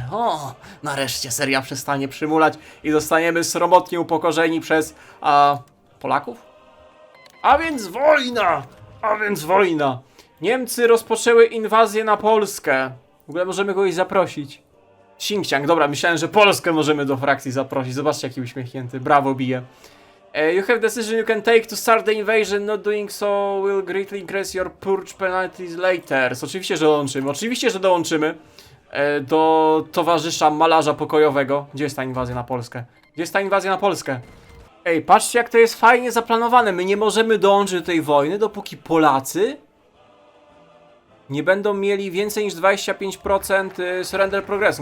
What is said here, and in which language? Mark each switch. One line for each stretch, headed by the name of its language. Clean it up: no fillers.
Polish: O, nareszcie seria przestanie przymulać i zostaniemy sromotnie upokorzeni przez Polaków? A więc wojna! A więc wojna! Niemcy rozpoczęły inwazję na Polskę. W ogóle możemy kogoś zaprosić. Xinjiang, dobra, myślałem, że Polskę możemy do frakcji zaprosić. Zobaczcie, jaki uśmiechnięty. Brawo, bije.
English: You have decision you can take to start the invasion. Not doing so will greatly increase your purge penalties later.
Polish: Oczywiście, że dołączymy. Oczywiście, że dołączymy do towarzysza malarza pokojowego. Gdzie jest ta inwazja na Polskę? Gdzie jest ta inwazja na Polskę? Ej, patrzcie, jak to jest fajnie zaplanowane. My nie możemy dołączyć do tej wojny, dopóki Polacy nie będą mieli więcej niż 25% surrender progressu.